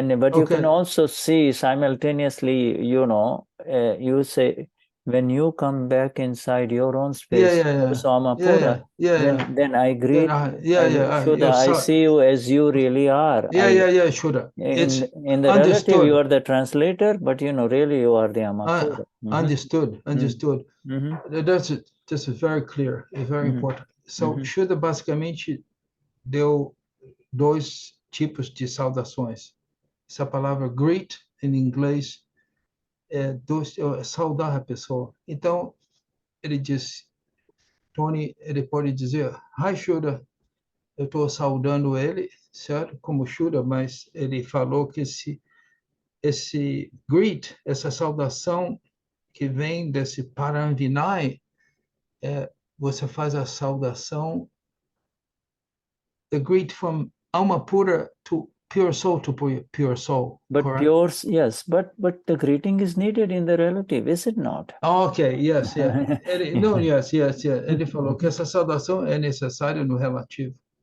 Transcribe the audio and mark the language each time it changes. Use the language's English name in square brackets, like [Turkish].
[English] But you can also see simultaneously, you say, when you come back inside your own space, Samapura, then I greet Shuddha. I see you as you really are. Shuddha. In the relative, you are the translator, but really you are the Amapura. Understood. That's very clear, very important. [Portuguese] So, Shuddha basicamente deu 2 tipos de saudações. Essa palavra greet, em inglês, é saudar a pessoa. Então, ele diz, Tony, ele pode dizer, [English] hi, [Portuguese] Shuddha, eu estou saudando ele, certo? Como Shuddha, mas ele falou que esse greet, essa saudação que vem desse Param Vinay, você faz a saudação, [English] the greet from alma pura to pure soul [Portuguese] to pure soul. [English] But correct? Yes, but the greeting is needed in the relative, is it not? Okay, yes. Yes. [Portuguese] Ele falou que essa saudação é necessária no relativo.